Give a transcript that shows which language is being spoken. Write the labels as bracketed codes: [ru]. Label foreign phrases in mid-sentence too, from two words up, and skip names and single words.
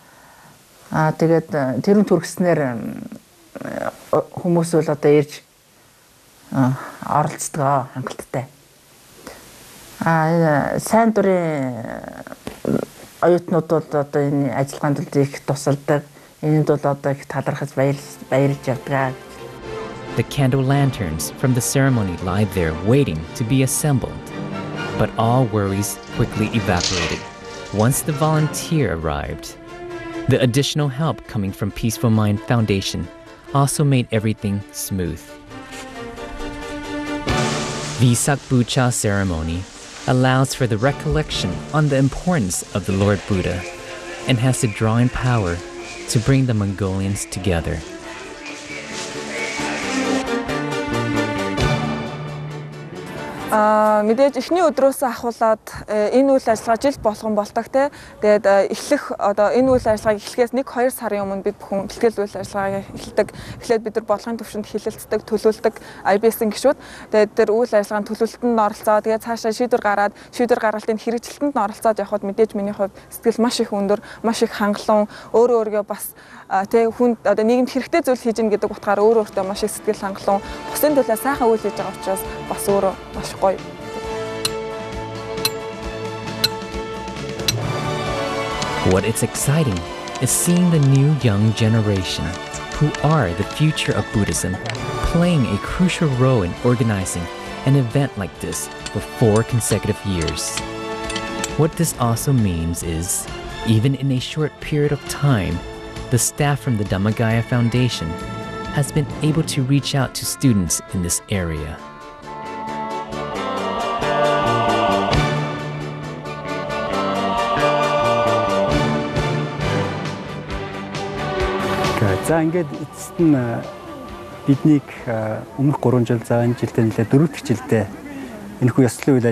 [mn] Тэгээд тэрэн төргснээр хүмүүс бол одоо ирж оролцдог хангалттай. Сайн дурын оюутнууд бол одоо энэ ажиллагаанд их тусалдаг. Энд бол одоо их талархаж баярлж явдаг. [en] The candle lanterns from the ceremony lie there waiting to be assembled. But all worries quickly evaporated once the volunteer arrived. The additional help coming from Peaceful Mind Foundation also made everything smooth. The Sakbucha ceremony allows for the recollection on the importance of the Lord Buddha and has the drawing power to bring the Mongolians together. [mn] Мэдээж эхний өдрөөс ахуулаад энэ үйл ажиллагаа жил болгон болдог те. Тэгээд эхлэх одоо энэ үйл ажиллагааг эхлэхээс 1-2 сарын өмнө бид бүхэн бэлтгэл үйл ажиллагааг эхэлдэг. Эхлээд бид нар бодлогын төвшөнд хилэлцдэг, төлөвлөдөг IBS-ийн гишүүд. Тэгээд тэр үйл ажиллагааны төлөвлөлтөнд нь оролцоод тэгээд цаашаа шийдвэр гаргалтын хэрэгжилтэнд нь оролцоод явхад мэдээж миний хувьд сэтгэл маш их өндөр, маш их хангалуун, өөрөө бас тэг хүнд одоо нийгэмд хэрэгтэй зүйл хийж ийн гэдэг утгаараа өөртөө маш их сэтгэл хангалуун, бусын төлөө сайхан үйл хийж байгаа учраас бас өөрөө маш гоё. [en] What is exciting is seeing the new young generation, who are the future of Buddhism, playing a crucial role in organizing an event like this for 4 consecutive years. What this also means is, even in a short period of time, the staff from the Dhammagaya Foundation has been able to reach out to students in this area. [mn] За ингээд эцэст нь биднийг өмнөх 3 жил за энэ жилдээ нэлээд 4 дахь жилдээ энэхүү ёслолын үйл